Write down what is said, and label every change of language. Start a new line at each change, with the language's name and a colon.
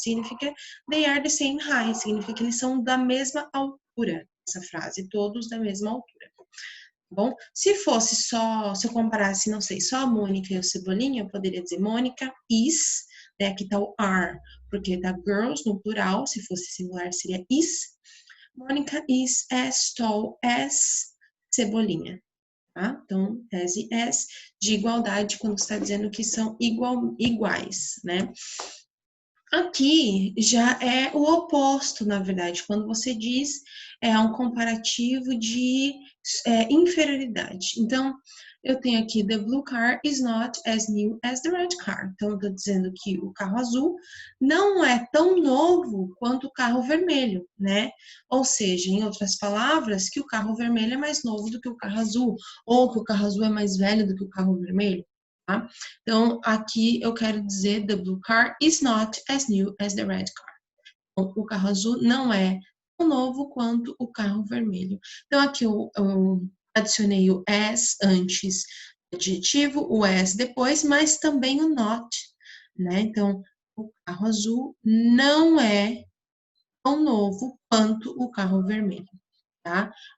Portuguese: Significa
English: they are the same height,
Portuguese: significa que eles são da mesma altura, essa frase, todos da mesma altura. Bom, se eu comparasse, não sei, só a Mônica e o Cebolinha, eu poderia dizer Mônica is, né, aqui tá o are, porque tá girls no plural, se fosse singular seria is.
English: Mônica is as tall as Cebolinha.
Portuguese: Tá? Então, as e as de igualdade, quando está dizendo que são iguais, né? Aqui já é o oposto, na verdade, quando você diz um comparativo de inferioridade. Então, eu tenho aqui,
English: the blue car is not as new as the red car.
Portuguese: Então, eu estou dizendo que o carro azul não é tão novo quanto o carro vermelho, né? Ou seja, em outras palavras, que o carro vermelho é mais novo do que o carro azul, ou que o carro azul é mais velho do que o carro vermelho. Tá? Então, aqui eu quero dizer
English: the blue car is not as new as the red car.
Portuguese: Então, o carro azul não é tão novo quanto o carro vermelho. Então, aqui eu adicionei o as antes do adjetivo, o as depois, mas também o not, né? Então, o carro azul não é tão novo quanto o carro vermelho, tá?